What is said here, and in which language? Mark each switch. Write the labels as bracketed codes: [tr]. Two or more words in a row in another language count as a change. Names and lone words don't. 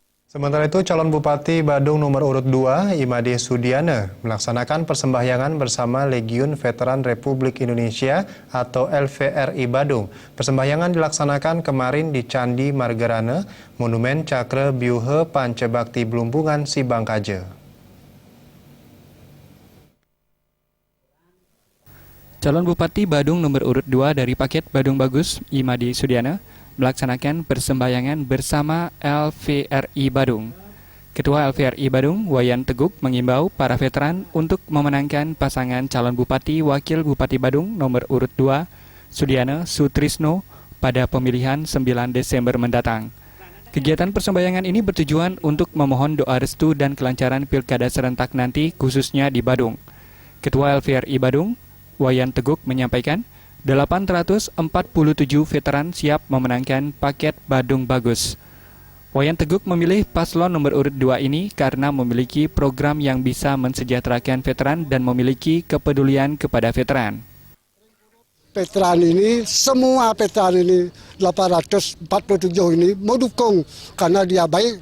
[id] Sementara itu, calon Bupati Badung nomor urut 2, Imade Sudiana, melaksanakan persembahyangan bersama Legiun Veteran Republik Indonesia atau LVRI Badung. Persembahyangan dilaksanakan kemarin di Candi Margarana, Monumen Cakra Byuha Pancabakti Blumbungan, Sibangkaja. Calon Bupati Badung nomor urut 2 dari paket Badung Bagus, Imade Sudiana, melaksanakan persembahyangan bersama LVRI Badung. Ketua LVRI Badung, Wayan Teguk, mengimbau para veteran untuk memenangkan pasangan calon Bupati Wakil Bupati Badung nomor urut 2, Sudiana Sutrisno, pada pemilihan 9 Desember mendatang. Kegiatan persembahyangan ini bertujuan untuk memohon doa restu dan kelancaran pilkada serentak nanti, khususnya di Badung. Ketua LVRI Badung, Wayan Teguk, menyampaikan 847 veteran siap memenangkan paket Badung Bagus. Wayan Teguk memilih paslon nomor urut 2 ini karena memiliki program yang bisa mensejahterakan veteran dan memiliki kepedulian kepada veteran. Veteran ini, semua veteran ini, 847 ini mau dukung karena dia baik.